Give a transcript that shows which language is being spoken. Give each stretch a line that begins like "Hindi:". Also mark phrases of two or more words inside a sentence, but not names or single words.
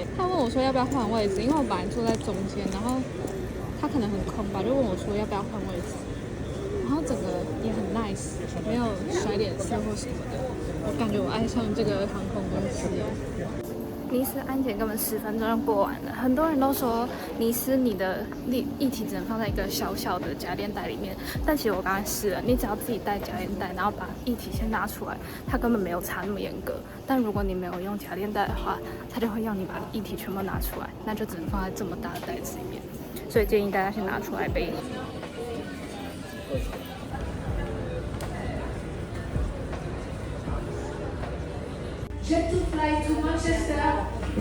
Chinese: 他問我說要不要換位置，因為我本來坐在中間，然後他可能很空吧，就問我說要不要換位置，然后整個也很 nice， 沒有甩臉色或什麼的。我感覺我愛上這個航空公司了。尼斯安檢根本10分鐘就過完了，很多人都說尼斯你的液體只能放在一個小小的夾鏈袋裡面，但其實我剛才試了，你只要自己帶夾鏈袋，然後把液體先拿出来，它根本沒有查那麼嚴格。但如果你沒有用夾鏈袋的話，它就會要你把液體全部拿出來，那就只能放在這麼大的袋子裡面，所以建議大家先拿出来背。
English: Jet to fly to Manchester.